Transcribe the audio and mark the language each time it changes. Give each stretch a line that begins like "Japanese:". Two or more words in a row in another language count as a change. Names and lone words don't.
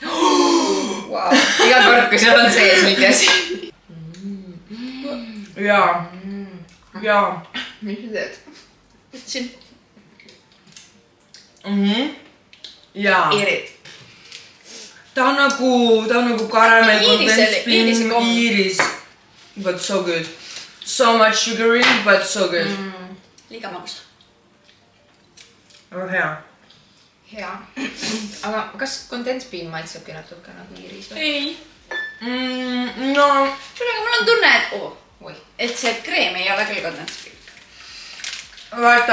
Estonian: Iga kord, kui seal on sees mingi asi. Jaa. Jaa. Mis sa teed? Võtsin. Jaa. Iirid. Ta on nagu karamell, Iirise komm. Iiris.
English: But so good. So much sugar in, but so good.
Estonian: Liiga magus. Väga hea. Hea. Aga kas kondenspiim maitsebki natuke nagu Iiris või? Ei.
English: No.
Estonian: Kuule, aga mul on tunne, Oi. et see kreem ei ole küll kondenspiim. Vaata,